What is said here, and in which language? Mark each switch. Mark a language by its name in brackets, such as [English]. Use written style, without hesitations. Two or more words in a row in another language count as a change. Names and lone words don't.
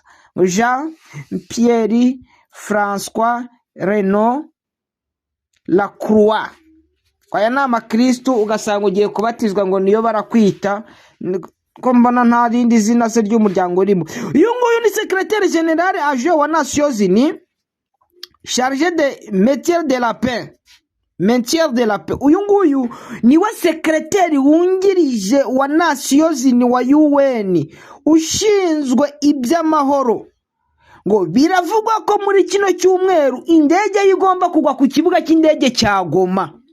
[Kinyarwanda] Jean Pierre François Renaud Lacroix. Kwaya nama Kristo ugasanga ugiye kubatizwa ngo niyo barakwita, ko mbona nta rindi zina se ry'umuryango urimo. Uyu nguyu ni [French] secrétaire général adjoint wa Nations Unies chargé de métier de la paix. [Kinyarwanda] Uyu nguyu niwe secrétaire wungirije wa Nations Unies wa UN ushinzwe iby'amahoro. Ngo biravugwa ko muri kino cyumweru indege igomba kugwa ku kibuga cy'indege cya Goma.